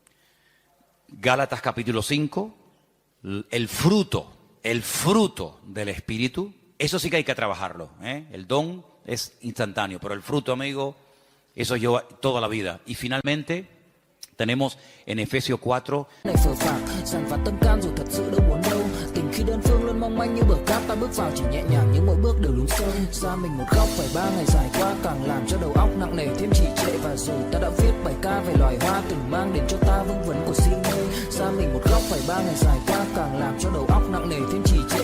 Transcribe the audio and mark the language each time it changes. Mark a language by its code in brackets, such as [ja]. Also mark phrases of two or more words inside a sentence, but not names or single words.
[es] Gálatas capítulo 5, el fruto del Espíritu. Eso sí que hay que trabajarlo, ¿eh? El don es instantáneo, pero el fruto, amigo, eso lleva toda la vida. Y finalmente tenemos en Efesios 4. [vi] Khi đơn phương luôn mong manh như bờ cát, ta bước vào chỉ nhẹ nhàng nhưng mỗi bước đều lún sâu. Xa mình một góc phải 3 ngày dài qua, càng làm cho đầu óc nặng nề thêm trì trệ. Và rồi ta đã viết bài ca về loài hoa từng mang đến cho ta vương vấn của si mê. Xa mình một góc phải 3 ngày dài qua, càng làm cho đầu óc nặng nề thêm trì trệ.